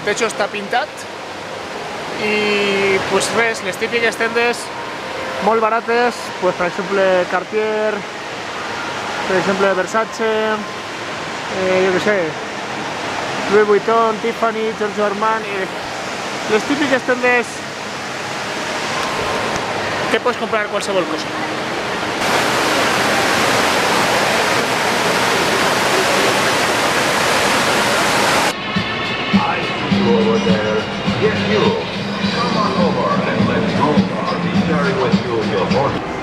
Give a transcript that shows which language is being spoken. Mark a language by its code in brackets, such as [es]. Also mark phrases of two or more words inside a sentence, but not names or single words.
[ca] techo està pintat i pues res, les típiques tendes molt barates, pues, per exemple Cartier, per exemple Versace, jo què sé, Louis Vuitton, Tiffany, Giorgio Armani, les típiques tendes que [es] puedes comprar [ca] qualsevol cosa. [en] Over there. Yes, you. Come on over and let's go. I'll be sharing with you your horse.